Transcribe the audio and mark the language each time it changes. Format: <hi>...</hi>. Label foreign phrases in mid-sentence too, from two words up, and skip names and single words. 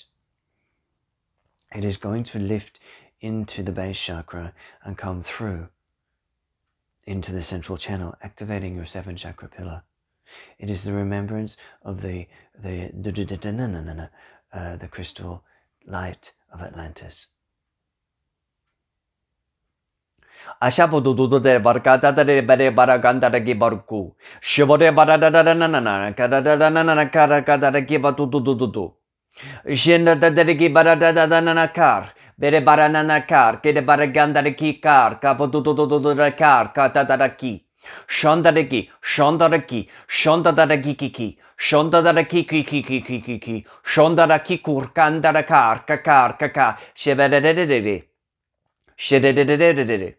<en>It is going to lift into the base chakra and come through into the central channel, activating your 7th chakra pillar. It is the remembrance of the crystal light of Atlantis. Ashabo do de barcata de bere baraganda de gibarku. Shibode barada na cara de giba do. Shinda dadaki baradadananar. Bere barananakar. Kede baragandaki kar. Kapotutudududakar. Katadaki. Shondaraki. Shondaraki. Shondaraki kiki. Shondaraki kiki kiki kiki. Shondaraki kurkandarakar. Kakar kaka. Shebedededede. Shededededede.</en>